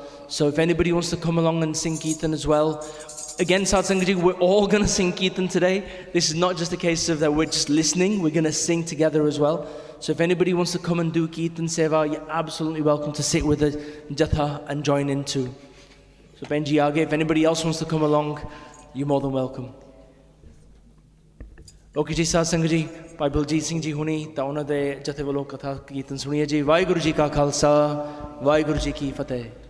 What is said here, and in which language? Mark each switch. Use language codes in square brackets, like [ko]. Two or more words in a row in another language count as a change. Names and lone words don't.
[en] So if anybody wants to come along and sing Kirtan as well, again, Satsang Ji, we're all going to sing Kirtan today. This is not just a case of that we're just listening, we're going to sing together as well. So if anybody wants to come and do Kirtan Seva, you're absolutely welcome to sit with the Jatha and join in too. So Benji Aage, if anybody else wants to come along, you're more than welcome. [pa] Okay ji, Satsang Ji, Bhai Baljeet Singh Ji ਹੁਣੀ, ਤਾਂ ਉਹਨਾਂ ਦੇ ਜਥੇ ਵੱਲੋਂ ਕਥਾ ਕੀਰਤਨ ਸੁਣੀਏ ਜੀ। ਵਾਹਿਗੁਰੂ ਜੀ ਕਾ ਖਾਲਸਾ, ਵਾਹਿਗੁਰੂ ਜੀ ਕੀ ਫਤਿਹ।